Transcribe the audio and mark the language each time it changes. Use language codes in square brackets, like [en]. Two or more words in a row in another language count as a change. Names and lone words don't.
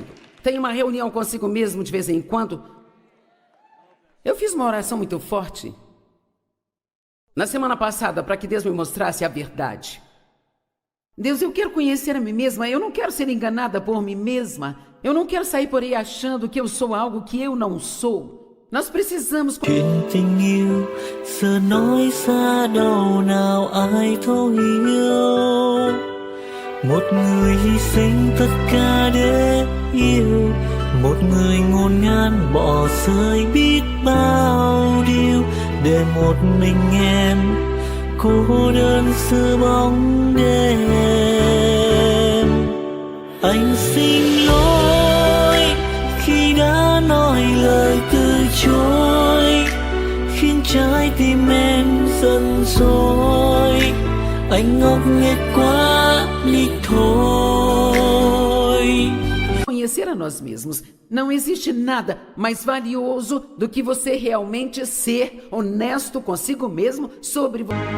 [pt] Tenha uma reunião consigo mesmo de vez em quando. Eu fiz uma oração muito forte na semana passada para que Deus me mostrasse a verdade. Deus, eu quero conhecer a mim mesma, eu não quero ser enganada por mim mesma. Eu não quero sair por aí achando que eu sou algo que eu não sou. Nós precisamos... [vi] Chuyện tình yêu giờ nói xa đâu nào ai thấu hiểu. Một người hy sinh tất cả để yêu, một người ngổn ngang bỏ rơi biết bao điều để một mình em cô đơn giữa bóng đêm. Anh xin lỗi khi đã nói lời từ chối, khiến trái tim em giận dỗi. Anh ngốc nghếch quá đi thôi. [pt] Conhecer a nós mesmos. Não existe nada mais valioso do que você realmente ser honesto consigo mesmo sobre você.